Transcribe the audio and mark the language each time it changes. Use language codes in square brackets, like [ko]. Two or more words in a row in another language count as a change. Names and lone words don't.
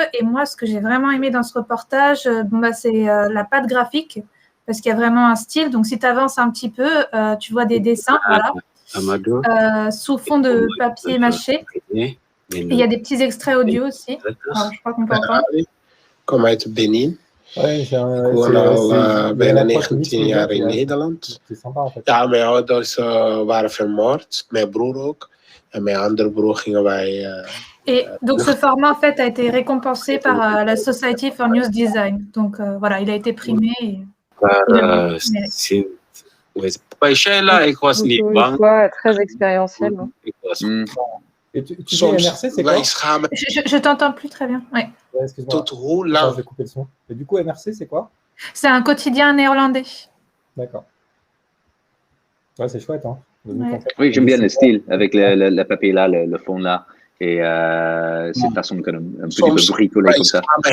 [fr] Et moi, ce que j'ai vraiment aimé dans ce reportage, c'est la patte graphique, parce qu'il y a vraiment un style. Donc, si tu avances un petit peu, tu vois des dessins, voilà, sous fond de papier mâché. Et il y a des petits extraits audio aussi. Alors, je crois qu'on peut entendre. [nl] Kom uit Benin. Ik woon al bijna 19 jaar in Nederland. Ja, mijn ouders waren vermoord. Mijn broer ook. En mijn andere broer gingen wij... [fr] Et donc, ce format, en fait, a été récompensé par la Society for News Design. Donc, voilà, il a été primé. [nl] Ik was niet bang. [fr] Très expérientiel. Et tu dis MRC, c'est quoi? Je t'entends plus très bien. Ouais. Excuse-moi. Je vais couper le son. Et du coup, MRC, c'est quoi? C'est un quotidien néerlandais. D'accord. Ouais, c'est chouette. Hein, oui, j'aime bien le style avec le papier là, le fond là, et cette façon un petit peu bricolée comme ça.